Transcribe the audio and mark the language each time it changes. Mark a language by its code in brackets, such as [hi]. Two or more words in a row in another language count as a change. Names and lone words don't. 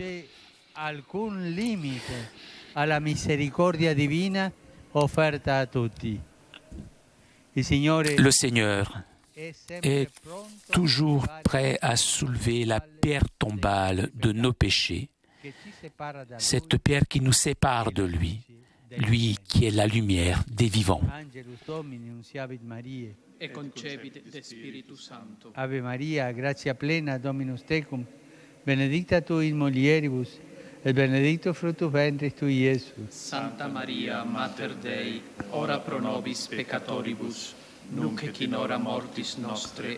[fr] Le Seigneur est toujours prêt à soulever la pierre tombale de nos péchés, cette pierre qui nous sépare de lui. Lui qui est la lumière des vivants. [la] Ave Maria, gratia plena, Dominus tecum, benedicta tu in mulieribus, et benedictus fructus ventris tui, Iesus. Santa Maria, Mater Dei, ora pro nobis peccatoribus, nunc et in hora mortis nostre.